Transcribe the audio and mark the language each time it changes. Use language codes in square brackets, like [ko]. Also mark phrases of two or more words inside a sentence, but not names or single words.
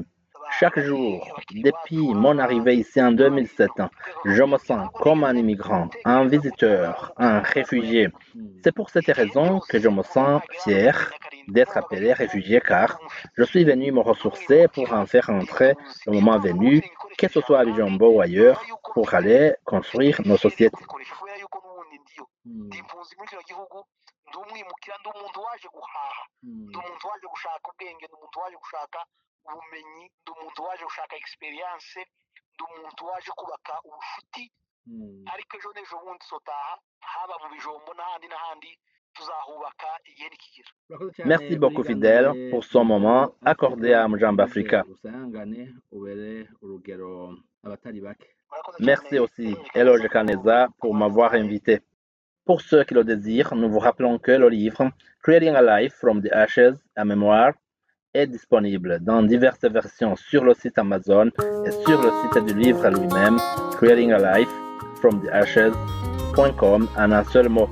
[fr] Chaque jour, depuis mon arrivée ici en 2007, je me sens comme un immigrant, un visiteur, un réfugié. C'est pour cette raison que je me sens fier d'être appelé réfugié car je suis venu me ressourcer pour en faire entrer le moment venu, que ce soit à Bijombo ou ailleurs, pour aller construire nos sociétés. [rw] ubumenyi ndi umuntu waje gushaka experience ndi umuntu waje kubaka ubufuti ariko ejo n'ejo bundi sotaha haba mu bijombo n'ahandi tuzahubaka igihe nikigera. [fr] Merci beaucoup Fidèle pour ce moment accordé à Mujamba Africa. Merci aussi Eloge Kaneza pour m'avoir invité. Pour ceux qui le désirent, nous vous rappelons que le livre Creating a Life from the Ashes, à mémoire, est disponible dans diverses versions sur le site Amazon et sur le site du livre lui-même, Creating a Life from the Ashes.com en un seul mot.